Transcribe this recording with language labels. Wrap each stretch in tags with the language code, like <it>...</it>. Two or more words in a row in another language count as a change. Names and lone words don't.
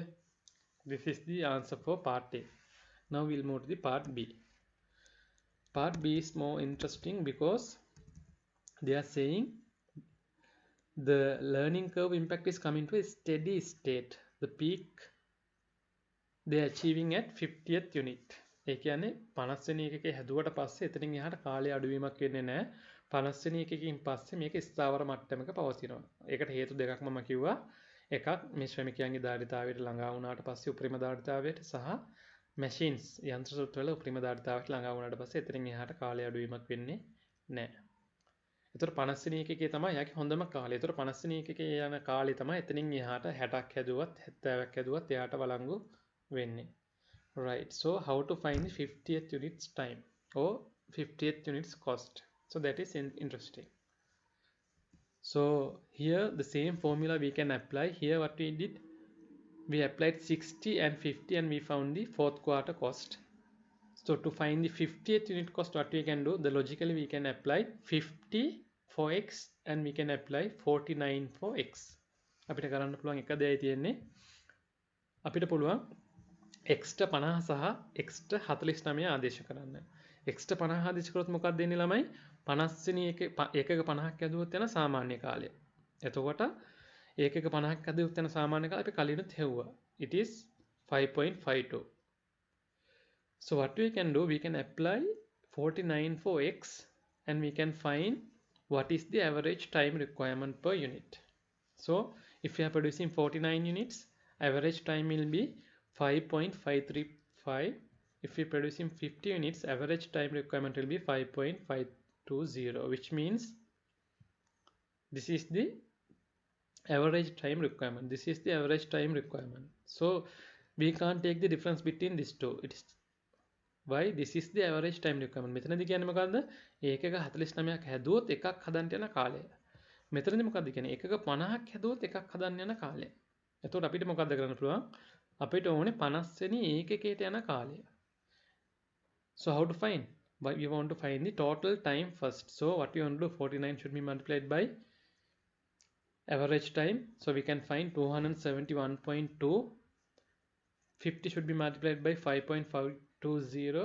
<en>This is the answer for part A. Now we'll move to the part B. Part B is more interesting because they are saying the learning curve impact is coming to a steady state. The peak they are achieving at 50th unit.</en> <si>ඒ කියන්නේ 50 වෙනි එකකේ හැදුවට පස්සේ එතනින් එහාට කාලය අඩුවීමක් වෙන්නේ නැහැ. 50 වෙනි එකකින් පස්සේ මේක ස්ථාවර මට්ටමක පවතිනවා. ඒකට හේතු දෙකක් මම කිව්වා. එකක් මේ ශ්‍රමිකයන්ගේ ධාරිතාවයට ළඟා වුණාට පස්සේ උපරිම ධාරිතාවයට සහ machines යන්ත්‍ර සූත්‍රවල උපරිම ධාරිතාවයට ළඟා වුණාට පස්සේ එතනින් එහාට කාලය අඩුවීමක් වෙන්නේ නැහැ. ඒතර 50 වෙනි එකකේ තමයි යාගේ හොඳම කාලය. ඒතර 50 වෙනි එකකේ යන කාලය තමයි එතනින් එහාට 60ක් හැදුවත් 70ක් හැදුවත් එයාට වළංගු වෙන්නේ.</si> <en>Right. So how to find the 50th units time or 50th units cost? So that is interesting. So here the same formula we can apply. Here what we did, we applied 60 and 50 and we found the fourth quarter cost. So to find the 50th unit cost, what we can do, the logically we can apply 50 for x and we can apply 49 for x.</en> <si>අපිට කරන්න පුළුවන් එක දෙයයි තියෙන්නේ. අපිට පුළුවන් x ට 50 සහ x ට 49 ආදේශ කරන්න. x ට 50 ආදේශ කරොත් මොකක්ද දෙන්නේ ළමයි? 50 වෙනි එකක 50ක් ඇදුවොත් යන සාමාන්‍ය කාලය. එතකොට ඒකක 50ක් ඇදුවොත් යන සාමාන්‍ය කාලය අපි කලිනුත් හෙව්වා.</si> <en>It is 5.52. So what we can do, we can apply 49 for x and we can find what is the average time requirement per unit. So if we are producing 49 units, average time will be 5.535. If we are producing 50 units, average time requirement will be 5.520, which means this is the average time requirement. This is the average time requirement. So we can't take the difference between these two. It is why this is the average time requirement.</en> <si>මෙතනදී කියන්නේ මොකද්ද? ඒකක 49ක් හැදුවොත් එකක් හදන්න යන කාලය. මෙතනදී මොකද්ද කියන්නේ? ඒකක 50ක් හැදුවොත් එකක් හදන්න යන කාලය. එතකොට අපිට මොකද්ද කරන්න පුළුවන්? අපිට ඕනේ 50 වෙනි ඒකකයට යන කාලය.</si> <en>So how to find? But we want to find the total time first. So what we want to do, 49 should be multiplied by average time. So we can find 271.2. 50 should be multiplied by 5.520.</en>